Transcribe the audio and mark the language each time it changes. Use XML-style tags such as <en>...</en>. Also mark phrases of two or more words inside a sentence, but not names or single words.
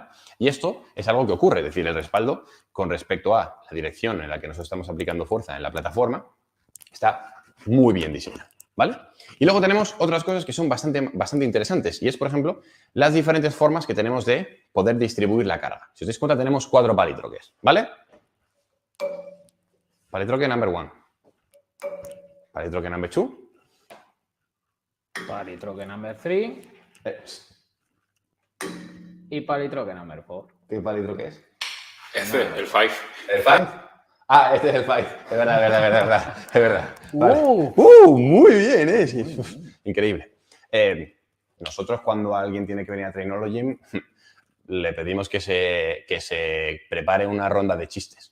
<es>Y esto es algo que ocurre, es decir, el respaldo con respecto a la dirección en la que nosotros estamos aplicando fuerza en la plataforma está muy bien diseñado, ¿vale? Y luego tenemos otras cosas que son bastante interesantes y es, por ejemplo, las diferentes formas que tenemos de poder distribuir la carga. Si os dais cuenta, tenemos 4 palitroques, ¿vale? Palitroque number 1. Palitroque number 2. Palitroque number 3. Y palitroque number 4. ¿Qué palitroque es? El 5. ¿El 5? Ah, este es el 5. Es verdad. Es verdad. Vale. Muy bien, sí. Increíble. Nosotros cuando alguien tiene que venir a Trainology le pedimos que se prepare una ronda de chistes.</es>